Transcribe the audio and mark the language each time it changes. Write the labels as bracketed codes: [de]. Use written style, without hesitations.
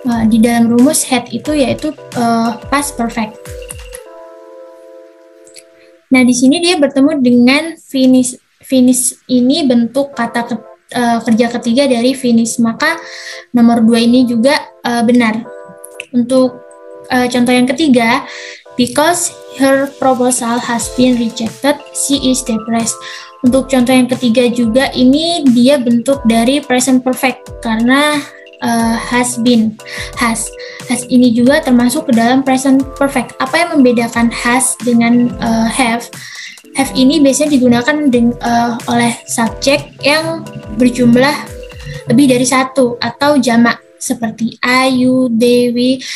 [id] Di dalam rumus had itu yaitu past perfect. Nah, di sini dia bertemu dengan finish. Finish ini bentuk kata kerja ketiga dari finish. Maka nomor 2 ini juga benar. Untuk contoh yang ketiga, [en] because her proposal has been rejected, she is depressed. [id] Untuk contoh yang ketiga juga ini dia bentuk dari present perfect karena has been. Has ini juga termasuk ke dalam present perfect. Apa yang membedakan has dengan have? Have ini biasanya digunakan oleh subjek yang berjumlah lebih dari satu atau jamak seperti Ayu, Dewi.